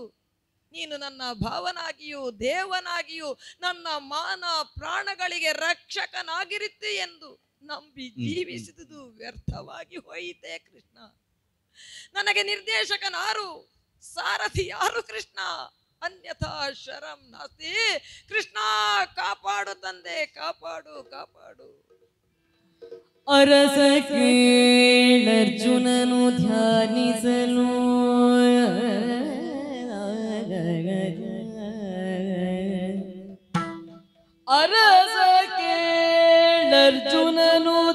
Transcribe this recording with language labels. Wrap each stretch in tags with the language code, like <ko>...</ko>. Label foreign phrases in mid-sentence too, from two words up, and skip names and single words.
<kn>ನೀನು ನನ್ನ ಭಾವನಾಗಿಯೂ ದೇವನಾಗಿಯೂ ನನ್ನ ಮಾನ ಪ್ರಾಣಗಳಿಗೆ ರಕ್ಷಕನಾಗಿರುತ್ತಿ ಎಂದು ನಂಬಿ ಜೀವಿಸಿದುದು ವ್ಯರ್ಥವಾಗಿ ಹೋಯಿತೆ ಕೃಷ್ಣ. ನನಗೆ ನಿರ್ದೇಶಕನಾರು, ಸಾರಥಿ ಯಾರು ಕೃಷ್ಣ?</kn> <sa>ಅನ್ಯಥಾ ಶರಂ ನಾಸ್ತಿ.</sa> <kn>ಕೃಷ್ಣ ಕಾಪಾಡು ತಂದೆ, ಕಾಪಾಡು ಕಾಪಾಡು. ಅರಸ ಕೇಳರ್ಜುನನು ಧ್ಯಾನಿಸಲು ಅರಸ ಕೇಳರ್ಜುನನು</kn>